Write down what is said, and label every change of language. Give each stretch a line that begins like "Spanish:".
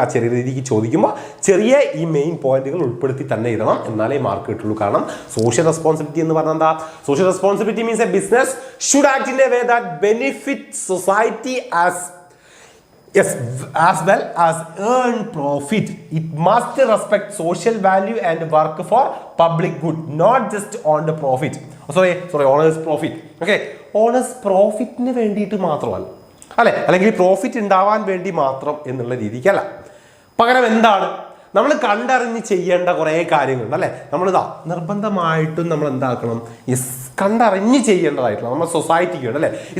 Malayalam: ആ ചെറിയ രീതിക്ക് ചോദിക്കുമ്പോൾ ചെറിയ ഈ മെയിൻ പോയിന്റുകൾ ഉൾപ്പെടുത്തി തന്നെ എഴുതണം, എന്നാലേ മാർക്ക് കിട്ടുള്ളൂ. കാരണം സോഷ്യൽ റെസ്പോൺസിബിലിറ്റി എന്ന് പറഞ്ഞാൽ എന്താ?
English: Social responsibility means a business should act in a way that benefit society as well as earn profit. It must respect social value and work for public good, not just on the profit. Sorry, honors profit.
Malayalam: Okay, honors profitന് വേണ്ടിയിട്ട് മാത്രമല്ല അല്ലെ, അല്ലെങ്കിൽ profit ഉണ്ടാവാൻ വേണ്ടി മാത്രം എന്നുള്ള രീതിക്കല്ല. പകരം എന്താണ്? നമ്മൾ കണ്ടറിഞ്ഞ് ചെയ്യേണ്ട കുറേ കാര്യങ്ങളുണ്ട് അല്ലേ. നമ്മളിതാ നിർബന്ധമായിട്ടും നമ്മൾ എന്താക്കണം, കണ്ടറിഞ്ഞ് ചെയ്യേണ്ടതായിട്ടുള്ള നമ്മുടെ സൊസൈറ്റിക്ക് വേണ്ടി അല്ലേ.